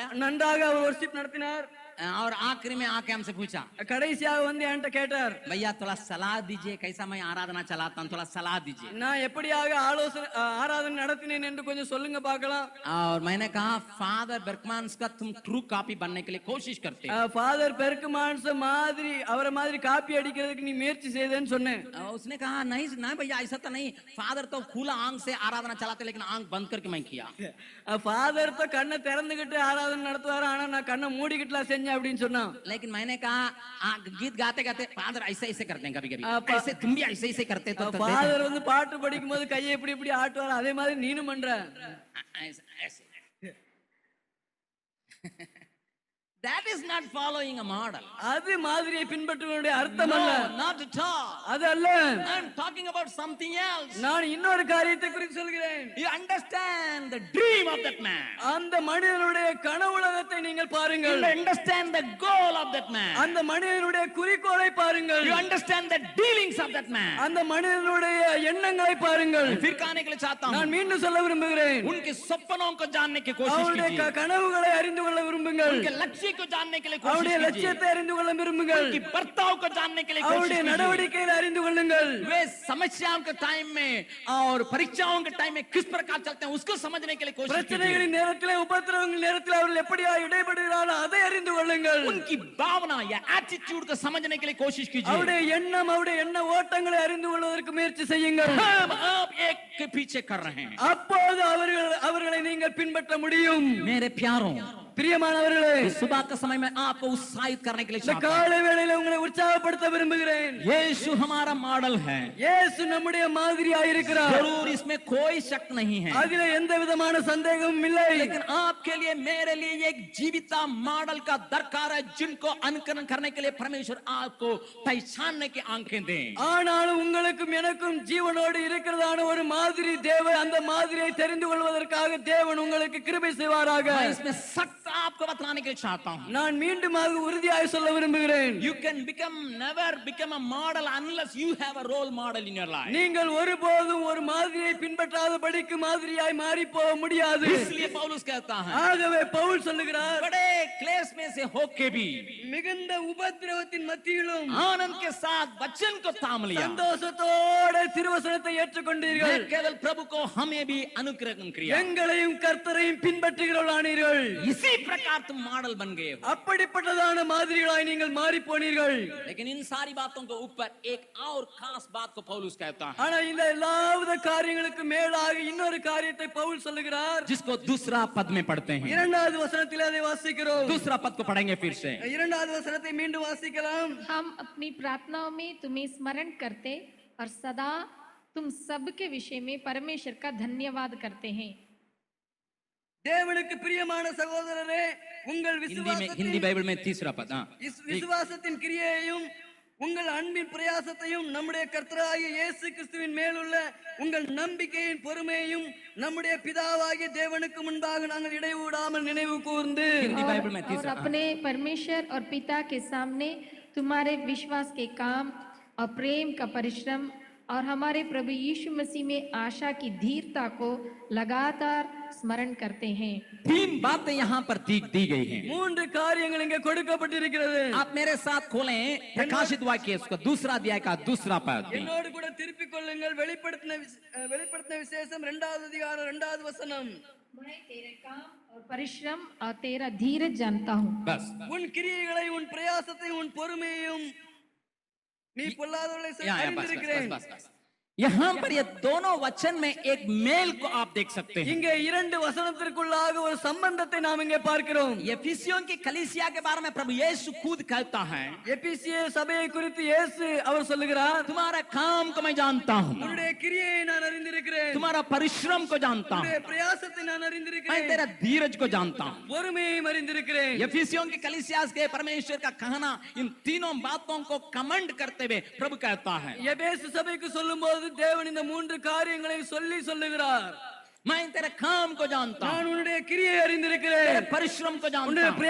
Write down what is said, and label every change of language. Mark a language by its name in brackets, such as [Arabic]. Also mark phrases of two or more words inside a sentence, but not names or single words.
[Tamil] நன்றாக அவர் வொர்ஷிப் நடத்தினார். [Hindi] और आखिरी में आके हमसे पूछा, [Tamil] கடைசியாக வந்து என்கிட்ட கேட்டார், [Hindi] भैया थोड़ा सलाह दीजिए, कैसा मैं आराधना चलाता हूँ, थोड़ा सलाह दीजिए. [Tamil] நான் எப்படியாக ஆராதனை நடத்தினேன் என்று கொஞ்சம் சொல்லுங்க பார்க்கலாம். [Hindi] और मैंने कहा फादर बर्कमान्स का तुम [English] true copy [Hindi] बनने के लिए कोशिश करते हो. [Tamil] ஃபாதர் பெர்க்மான்ஸ் மாதிரி அவரை மாதிரி காப்பி அடிக்கிறதுக்கு நீ முயற்சி செய்தேன்னு சொன்னேன். [Hindi] उसने कहा नहीं नहीं भैया ऐसा तो नहीं, फादर तो खुला आंख से आराधना चलाते लेकिन आंख बंद करके मैं किया. [Tamil] ஃபாதர் तो கண்ணை திறந்துகிட்டு ஆராதனை நடத்துவாரு, ஆனா நான் கண்ணை மூடிக்கிட்டுலாம் செஞ்சேன் அப்படின்னு சொன்னான். [Hindi] लेकिन मैंने कहा गीत गाते गाते फादर ऐसे ऐसे करते हैं कभी कभी, ऐसे तुम भी ऐसे ऐसे करते तो [Tamil] ஃபாதர் வந்து பாட்டு படிக்கும் போது கையை இப்படி இப்படி ஆட்டுவார், அதே மாதிரி நீனும் பண்ற. [English] ऐसे That is not following a model. [Tamil] அது மாதிரியை பின்பற்றுவதனுடைய அர்த்தம் அல்ல. [English] Not at all. [Tamil] அது அல்ல. [English] I am talking about something else. [Tamil] நான் இன்னொரு காரியத்தை குறித்து சொல்கிறேன். [English] You understand the dream of that man. [Tamil] அந்த மனிதனுடைய கனவுலகத்தை நீங்கள் பாருங்கள். [English] You understand the goal of that man. [Tamil] அந்த மனிதனுடைய குறிக்கோளை பாருங்கள். [English] You understand the dealings of that man. [Tamil] அந்த மனிதனுடைய எண்ணங்களை பாருங்கள். [Hindi] फिर कहने के लिए चाहता हूं, [Tamil] நான் மீண்டும் சொல்ல விரும்புகிறேன். [Hindi] उनके सपनों को जानने की कोशिश कीजिए. [Tamil] அவருடைய கனவுகளை அறிந்து கொள்ள விரும்புங்கள். [Hindi] उनके लक्ष्य को जानने के लिए कोशिश [Tamil] அவருடைய [Hindi] कीजिए. [Tamil] லட்சியத்தை அறிந்து கொள்ள விரும்புங்கள். [Hindi] उनकी बर्ताव को जानने के लिए कोशिश [Tamil] அவருடைய [Hindi] कीजिए. [Tamil] நடவடிக்கைகளை அறிந்து கொள்ளுங்கள். [Hindi] वे समस्याओं के टाइम में और परीक्षाओं के टाइम में किस प्रकार चलते हैं उसको समझने के लिए कोशिश कीजिए. [Tamil] பிரச்சனைகளின் நேரத்திலே உபத்திரவங்களின் நேரத்திலே அவர்கள் எப்படியா இடைபடுகிறார்களோ அதை அறிந்து கொள்ளுங்கள். [Hindi] उनकी भावना या एटीट्यूड को समझने के लिए कोशिश कीजिए. [Tamil] அவருடைய எண்ணம், அவருடைய எண்ண ஓட்டங்களை அறிந்து கொள்வதற்கு முயற்சி செய்யுங்கள். [Hindi] हम आप एक के पीछे कर रहे हैं. [Tamil] அப்போது அவர்களை நீங்கள் பின்பற்ற முடியும். [Hindi] मेरे प्यारों, [Tamil] பிரியமானவர்களே, [Hindi] इस सुबह के समय में आपको उत्साहित करने के लिए [Tamil] இந்த [Hindi] चाहता हूं। [Tamil] காலை வேளையில உங்களை உற்சாகப்படுத்த விரும்புகிறேன். [Hindi] यीशु हमारा मॉडल है, [Tamil] இயேசு நம்முடைய மாதிரியாய் இருக்கிறார். [Hindi] जरूर इसमें कोई शक नहीं है। [Tamil] அதிலே எந்த விதமான சந்தேகமும் இல்லை. [Hindi] लेकिन आपके लिए मेरे लिए एक जीविता मॉडल का दरकार है, जिनको अनुकरण करने के लिए परमेश्वर आपको पहचानने की आंखें दें। [Tamil] ஆனாலும் உங்களுக்கும் எனக்கும் ஜீவனோடு இருக்கிறதான ஒரு மாதிரி தேவை, அந்த மாதிரியை தெரிந்து கொள்வதற்காக தேவன் உங்களுக்கு கிருபை செய்வாராக. [Hindi] मैं इसमें सख्त आपको बतलाने के लिए चाहता हूं। [Tamil] நான் மீண்டுமாக உறுதியாய் சொல்ல விரும்புகிறேன். [English] You can never become a model unless you have a role model in your life. [Tamil] நீங்கள் ஒருபோதும் ஒரு மாதிரியை பின்பற்றாதபடிக்கு மாதிரியாய் மாறி போக முடியாது. [Hindi] इसलिए पौलुस कहता है, [Tamil] ஆகவே பவுல் சொல்லுகிறார், [Hindi] बड़े क्लेश में से होके भी [Tamil] மிகுந்த உபத்திரவத்தின் மத்தியிலும் [Hindi] आनंद के साथ वचन को थाम लिया। [Tamil] சந்தோஷத்தோட திருவசனத்தை ஏற்றுக்கொண்டீர்கள். [Hindi] मैं केवल प्रभु को हमें भी अनुग्रह किया। [Tamil] எங்களையும் கர்த்தரையும் பின்பற்றுகிறவர்களானீர்கள். [Hindi] इसी प्रकार तुम मॉडल बन गए हो। [Tamil] அப்படிப்பட்டதான மாதிரிகளாய் நீங்கள் மாறி போனீர்கள். [Hindi] लेकिन इन सारी बातों के ऊपर एक और खास बात को पौलुस कहता है, [Tamil] ஆனா இந்த எல்லாவித காரியங்களுக்கு மேலாக இன்னொரு காரியத்தை பவுல் சொல்லுகிறார். [Hindi] जिसको दूसरा पद में पढ़ते हैं। [Tamil] இரண்டாவது வசனத்திலே அதை வாசிக்கிறோம். [Hindi] दूसरा पद को पढ़ेंगे फिर से। [Tamil] இரண்டாவது வசனத்தை மீண்டும் வாசிக்கலாம். [Hindi] हम अपनी प्रार्थनाओं में तुम्हें स्मरण करते और सदा तुम सबके विषय में परमेश्वर का धन्यवाद करते हैं। [Tamil] தேவனுக்கு பிரியமான சகோதரரே, உங்கள் [Hindi] हिंदी बाइबल में तीसरा पद। [Tamil] விசுவாசத்தின் கிரியையையும் உங்கள் அன்பின் பிரயாசத்தையும் நம்முடைய கர்த்தராகிய இயேசு கிறிஸ்துவின் மேலுள்ள உங்கள் நம்பிக்கையின் பொறுமையையும் நம்முடைய பிதாவாகிய தேவனுக்கு முன்பாக நாங்கள் இடைவிடாமல் நினைவு கூர்ந்து [Hindi] और अपने परमेश्वर और पिता के सामने तुम्हारे विश्वास के काम और प्रेम का परिश्रम और हमारे प्रभु यीशु मसीह में आशा की धीरता को लगातार स्मरण करते हैं। 3 बातें यहाँ पर दी गई हैं। [Tamil] மூன்று காரியங்கள் இங்கே கொடுக்கப்பட்டிருக்கிறது. [Hindi] आप मेरे साथ खोलें प्रकाशित वाक्य उसका दूसरा अध्याय का दूसरा पद। [Tamil] என்னோடு கூட திருப்பிக் கொள்ளுங்கள் வெளிப்படுத்தின விசேஷம் 2வது அதிகாரம் 2வது வசனம். [Hindi] मैं तेरे काम और परिश्रम और तेरा धीरज जानता हूँ। बस [Tamil] உன் கிரியைகளை, உன் பிரயாசத்தை, உன் பொறுமையையும் நீ பொல்லாதவர்களை அறிந்திருக்கிறேன். [Hindi] यहाँ पर ये दोनों वचन में एक मेल को आप देख सकते हैं। [Tamil] இங்கே இரண்டு வசனத்திற்குள்ளாக ஒரு சம்பந்தத்தை நாம் இங்கே பார்க்கிறோம். [Hindi] एफिसियों की कलीसिया के बारे में प्रभु यीशु खुद कहता है, [Tamil] எபிசிய சபையை குறித்து இயேசு அவர் சொல்லுகிறார், [Hindi] तुम्हारा काम को मैं जानता हूँ, [Tamil] உன்னுடைய கிரியையை நான் அறிந்திருக்கிறேன், [Hindi] तुम्हारा परिश्रम को जानता हूँ, [Tamil] உன்னுடைய பிரயாசத்தை நான் [Hindi] मैं [Tamil] அறிந்திருக்கிறேன், [Hindi] तेरा धीरज को जानता हूँ। [Tamil] பொறுமையையும் அறிந்திருக்கிறேன். [Hindi] एफिसियों की कलीसिया के परमेश्वर का कहना इन तीनों बातों को कमेंट करते हुए प्रभु कहता है, [Tamil] எபேசு சபைக்கு சொல்லும்போது தேவன் இந்த மூன்று காரியங்களை சொல்லுகிறார். [Hindi] मैं तेरे काम को जानता हूँ, [Tamil] நான் உன்னுடைய கிரியை அறிந்திருக்கிறேன், [Hindi] तेरे परिश्रम को जानता [Tamil] உன்னுடைய [Hindi] हूँ,